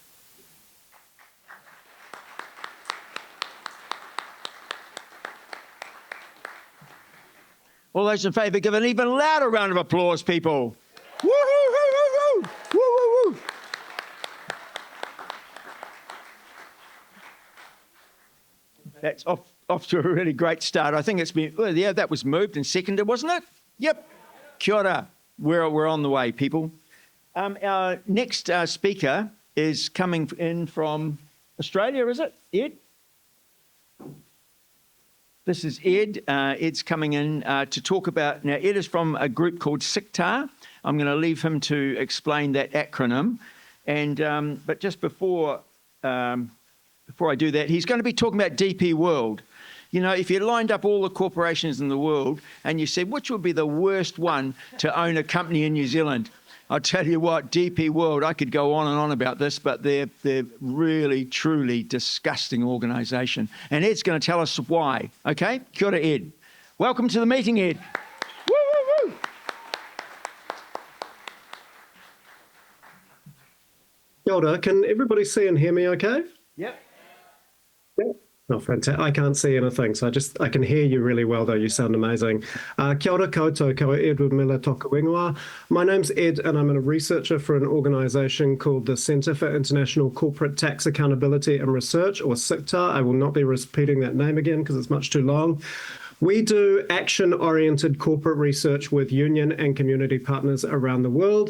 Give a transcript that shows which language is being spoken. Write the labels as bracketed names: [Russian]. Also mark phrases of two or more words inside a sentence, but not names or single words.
[English] All those in favour, give an even louder round of applause, people. Woo, woo, woo, woo, woo, woo, woo. That's off to a really great start. I think it's been, well, yeah, that was moved and seconded, wasn't it? Yep. [Māori] Kia ora. [English] We're on the way, people. Our next speaker is coming in from Australia, is it? Ed? This is Ed. Ed's coming in to talk about, now Ed is from a group called SICTAR. I'm going to leave him to explain that acronym. And but just before I do that, he's going to be talking about DP World. You know, if you lined up all the corporations in the world and you said, which would be the worst one to own a company in New Zealand? I'll tell you what, DP World, I could go on and on about this, but they're really, truly disgusting organisation. And Ed's going to tell us why. Okay? [Māori] Kia ora, [English] Ed. Welcome to the meeting, Ed. Woo, woo, woo. [Māori] Kia ora. [English] Can everybody see and hear me okay? Yep. Yeah. Oh, fantastic. I can't see anything, so I can hear you really well, though. You sound amazing. [Māori] Kia ora koutou, ko Edward Miller toka whenua. [English] My name's Ed, and I'm a researcher for an organisation called the Centre for International Corporate Tax Accountability and Research, or CICTAR. I will not be repeating that name again because it's much too long. We do action-oriented corporate research with union and community partners around the world.